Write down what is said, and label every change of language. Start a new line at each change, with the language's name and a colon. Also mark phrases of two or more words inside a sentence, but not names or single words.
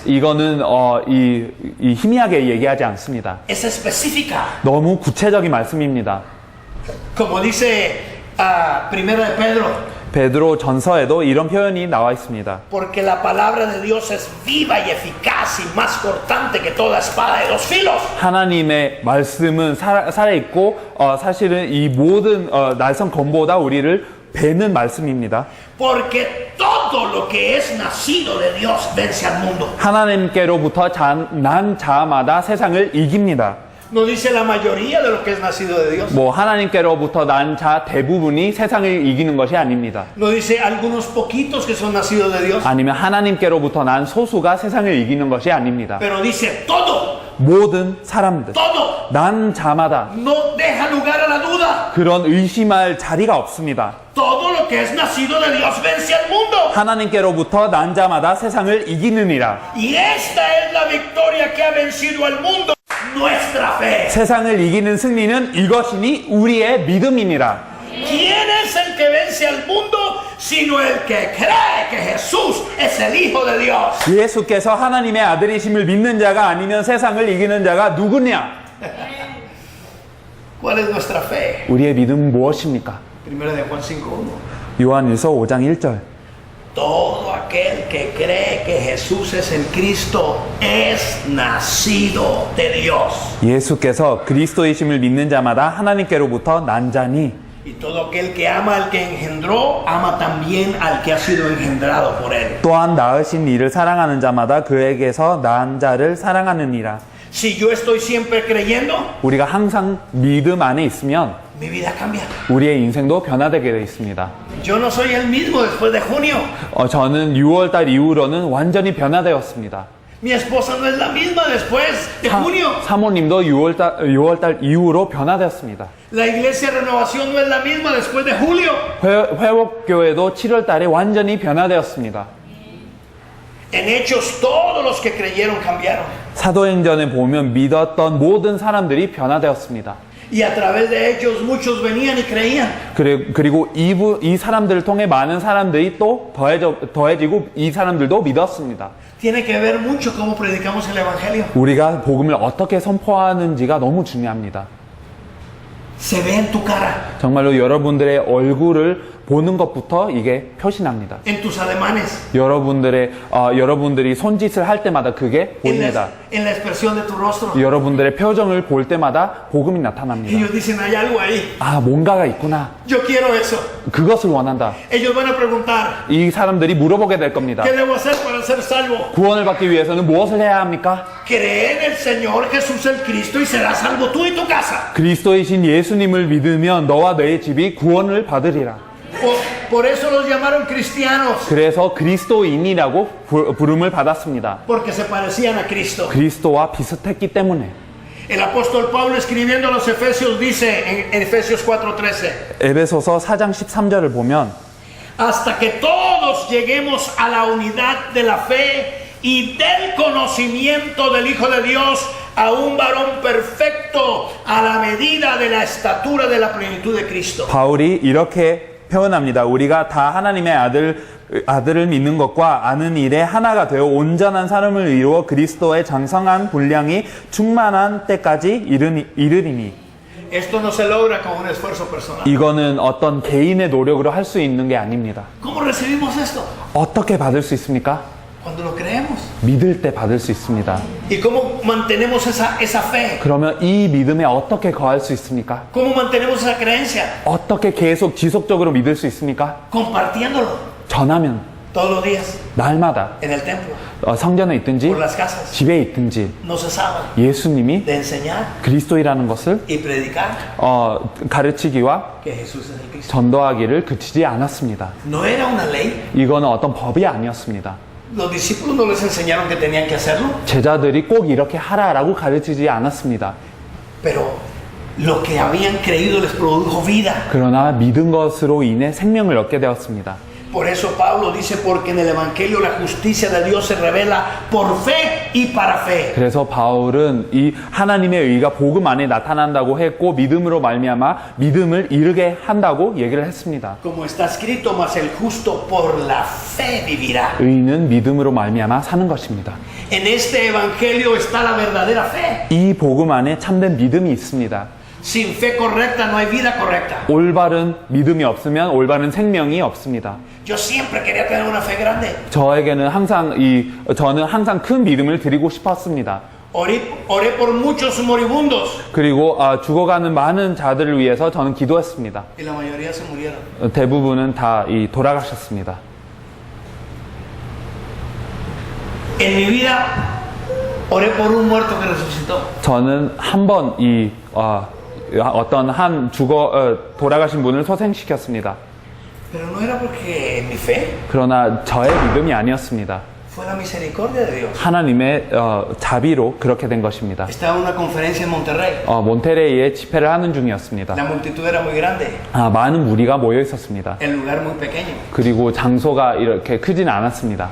Korean: 이거는 이 희미하게 얘기하지 않습니다.
Spanish: Es específica.
Korean: 너무 구체적인 말씀입니다.
Spanish: Como dice Primera de Pedro.
Korean: 베드로 전서에도 이런 표현이 나와 있습니다.
Spanish: Porque la palabra de Dios es viva y eficaz y más cortante que toda espada de dos filos.
Korean: 하나님의 말씀은 살아있고 사실은 이 모든 날선 검보다 우리를 베는 말씀입니다.
Spanish: Porque todo lo que es nacido de Dios vence al mundo.
Korean: 하나님께로부터 난 자마다 세상을 이깁니다.
Spanish: No dice la mayoría de lo que es nacido de Dios.
Korean: 뭐 하나님께로부터 난 자 대부분이 세상을 이기는 것이 아닙니다.
Spanish: No dice algunos poquitos que son nacidos de Dios.
Korean: 아니면 하나님께로부터 난 소수가 세상을 이기는 것이 아닙니다.
Spanish: Pero dice todo.
Korean: 모든 사람들,
Spanish: Todo.
Korean: 난 자마다
Spanish: No deja lugar a la duda.
Korean: 그런 의심할 자리가 없습니다.
Spanish: Todo lo que es nacido de Dios vence al mundo.
Korean: 하나님께로부터 난 자마다 세상을 이기느니라.
Spanish: Y esta es la victoria que ha vencido al mundo. Nuestra fe.
Korean: 세상을 이기는 승리는 이것이니 우리의 믿음이니라.
Spanish: ¿Quién es el que vence al mundo? Sino el que cree que Jesús es el Hijo de Dios.
Korean: 예수께서 하나님의 아들이심을 믿는 자가 아니면 세상을 이기는 자가 누구냐?
Spanish: ¿Cuál es nuestra fe?
Korean: 우리의 믿음은 무엇입니까?
Spanish: Primero de Juan 5:1.
Korean: 요한일서 5장 1절.
Spanish: Todo aquel que cree que Jesús es el Cristo es nacido de Dios.
Korean: 예수께서 그리스도이심을 믿는 자마다 하나님께로부터 난 자니
Spanish: Y todo aquel que ama al que engendró, ama también al que ha sido engendrado por él.
Korean: 또한 낳으신 이를 사랑하는 자마다 그에게서 난 자를 사랑하느니라.
Spanish: Si yo estoy siempre creyendo,
Korean: 우리가 항상 믿음 안에 있으면
Spanish: mi vida cambia.
Korean: 우리의 인생도 변화되게 되어 있습니다.
Spanish: Yo no soy el mismo después de junio.
Korean: 저는 6월달 이후로는 완전히 변화되었습니다.
Spanish: Mi esposa no es la misma después de junio.
Korean: 사모님도 6월달 이후로 변화되었습니다.
Spanish: La iglesia Renovación no es la misma después de julio.
Korean: 회복교회도 7월달에 완전히 변화되었습니다.
Spanish: En Hechos todos los que creyeron cambiaron.
Korean: 사도행전에 보면 믿었던 모든 사람들이 변화되었습니다.
Spanish: Y a través de ellos muchos venían y creían.
Korean: 그리고 이 사람들을 통해 많은 사람들이 또 더해지고 이 사람들도 믿었습니다.
Spanish: Tiene que ver mucho cómo predicamos el Evangelio.
Korean: 우리가 복음을 어떻게 선포하는지가 너무 중요합니다.
Spanish: Se ve en tu cara,
Korean: 정말로 여러분들의 얼굴을 보는 것부터 이게 표시납니다.
Spanish: en tus ademanes,
Korean: 여러분들이 손짓을 할 때마다 그게 보입니다.
Spanish: en la expresión de tu rostro.
Korean: 여러분들의 표정을 볼 때마다 복음이 나타납니다.
Spanish: Ellos dicen, hay algo ahí.
Korean: 아, 뭔가가 있구나.
Spanish: Yo quiero eso.
Korean: 그것을 원한다.
Spanish: Ellos van a preguntar,
Korean: 이 사람들이 물어보게 될 겁니다.
Spanish: ¿qué debo hacer para ser salvo?
Korean: 구원을 받기 위해서는 무엇을 해야 합니까?
Spanish: Cree en el Señor Jesús el Cristo y serás salvo tú y tu casa.
Korean: 그리스도이신 예수님을 믿으면 너와 너의 집이 구원을 받으리라.
Spanish: Por eso los llamaron cristianos,
Korean: 그래서 그리스도인이라고 부름을 받았습니다.
Spanish: porque se parecían a Cristo.
Korean: 그리스도와 비슷했기 때문에.
Spanish: El apóstol Pablo escribiendo a los Efesios dice en Efesios 4:13,
Korean: 에베소서 4장 13절을 보면
Spanish: hasta que todos lleguemos a la unidad de la fe y del conocimiento del Hijo de Dios, a un varón perfecto a la medida de la estatura de la plenitud de Cristo.
Korean: 바울이 이렇게 표현합니다. 우리가 다 하나님의 아들을 믿는 것과 아는 일에 하나가 되어 온전한 사람을 이루어 그리스도의 장성한 분량이 충만한 때까지 이르리니.
Spanish: Esto no se logra con un esfuerzo personal.
Korean: 이거는 어떤 개인의 노력으로 할 수 있는 게 아닙니다.
Spanish: ¿Cómo recibimos esto?
Korean: 어떻게 받을 수 있습니까?
Spanish: Cuando lo creemos.
Korean: 믿을 때 받을 수 있습니다.
Spanish: ¿Y cómo mantenemos esa fe?
Korean: 그러면 이 믿음에 어떻게 거할 수 있습니까?
Spanish: ¿Cómo mantenemos esa creencia?
Korean: 어떻게 계속 지속적으로 믿을 수 있습니까?
Spanish: Compartiéndolo
Korean: 전하면
Spanish: todos los días
Korean: 날마다
Spanish: en el templo,
Korean: 성전에 있든지
Spanish: por las casas.
Korean: 집에 있든지
Spanish: No cesaban
Korean: 예수님이
Spanish: de enseñar
Korean: 그리스도이라는 것을
Spanish: y predicar
Korean: 가르치기와
Spanish: que Jesús es el Cristo.
Korean: 전도하기를 그치지 않았습니다.
Spanish: No era una ley.
Korean: 이거는 어떤 법이 아니었습니다.
Spanish: Los discípulos no les enseñaron que tenían que hacerlo,
Korean: 제자들이 꼭 이렇게 하라라고 가르치지 않았습니다.
Spanish: pero lo que habían creído les produjo vida.
Korean: 그러나 믿은 것으로 인해 생명을 얻게 되었습니다.
Spanish: Por eso Pablo dice, porque en el Evangelio la justicia de Dios se revela por fe y para fe.
Korean: 그래서 바울은 이 하나님의 의가 복음 안에 나타난다고 했고 믿음으로 말미암아 믿음을 이루게 한다고 얘기를 했습니다.
Spanish: Como está escrito, mas el justo por la fe vivirá.
Korean: 의는 믿음으로 말미암아 사는 것입니다.
Spanish: En este Evangelio está la verdadera fe.
Korean: 이 복음 안에 참된 믿음이 있습니다.
Spanish: Sin fe correcta no hay vida correcta.
Korean: 올바른 믿음이 없으면 올바른 생명이 없습니다.
Spanish: Yo siempre quería tener una fe grande.
Korean: 저는 항상 큰 믿음을 드리고 싶었습니다.
Spanish: Oré por muchos moribundos
Korean: 그리고 죽어가는 많은 자들을 위해서 저는 기도했습니다.
Spanish: y la mayoría se murieron.
Korean: 대부분은 다 돌아가셨습니다.
Spanish: En mi vida oré por un muerto que resucitó.
Korean: 저는 한 번 어떤 돌아가신 분을 소생시켰습니다.
Spanish: Pero no era porque mi fe,
Korean: 그러나 저의 믿음이 아니었습니다.
Spanish: fue la misericordia de Dios.
Korean: 하나님의 자비로 그렇게 된 것입니다.
Spanish: Estaba en una conferencia en Monterrey.
Korean: 몬테레이에 집회를 하는 중이었습니다.
Spanish: La multitud era muy grande.
Korean: 많은 무리가 모여 있었습니다.
Spanish: El lugar muy pequeño.
Korean: 그리고 장소가 이렇게 크진 않았습니다.